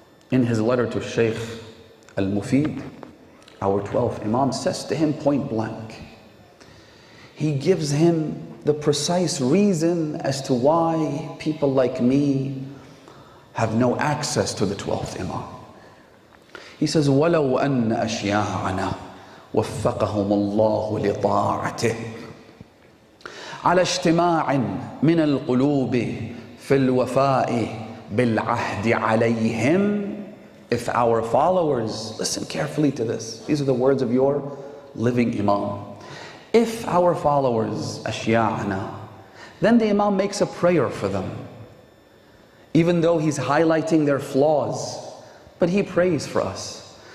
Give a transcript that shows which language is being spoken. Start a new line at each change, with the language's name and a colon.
English: In his letter to Shaikh al-Mufid, our 12th Imam says to him point blank, he gives him the precise reason as to why people like me have no access to the 12th Imam. He says,
Arabic: وَلَوْ أَنَّ أَشْيَاعَنَا وَفَّقَهُمُ اللَّهُ لِطَاعَتِهِ على اجتماع من القلوب في الوفاء بالعهد عليهم.
English: If our followers, listen carefully to this, these are the words of your living Imam. If our followers, أشياعنا, then the Imam makes a prayer for them. Even though he's highlighting their flaws, but he prays for us.